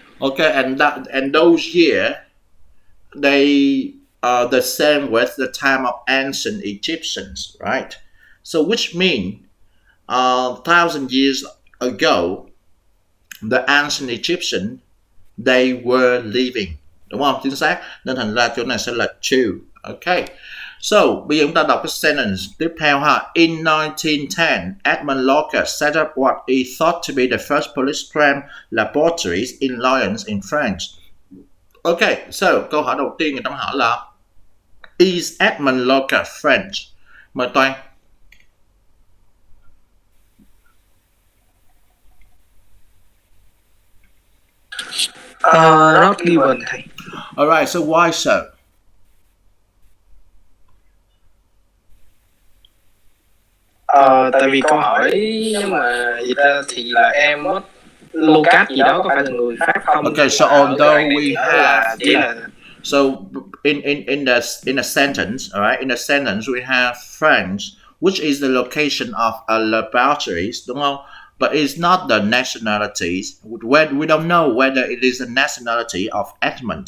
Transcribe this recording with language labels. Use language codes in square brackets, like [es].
[en] Okay, and those years they are the same with the time of ancient Egyptians, right? So which mean 1,000 years ago, the ancient Egyptian they were living, [vi] đúng không? Chính xác. Nên thành ra chỗ này sẽ là true. Okay. So, bây giờ chúng ta đọc cái sentence tiếp theo ha. [en] In 1910, Edmund Locker set up what he thought to be the first police crime laboratories in Lyons in France. [vi] Okay, so câu hỏi đầu tiên người ta hỏi là [en] Is Edmund Locker French? [vi] Mời Toàn. [en] Not given thầy. Alright, so why so? [vi] Tại vì câu hỏi nếu mà gì ta thì là em mất Lucas gì đó có phải là người Pháp không? [en] Okay, so although we have [vi] chỉ là [en] so in a sentence, all right, in a sentence we have French, which is the location of a laboratories, [vi] đúng không? [en] But it's not the nationalities. We don't know whether it is the nationality of Edmund.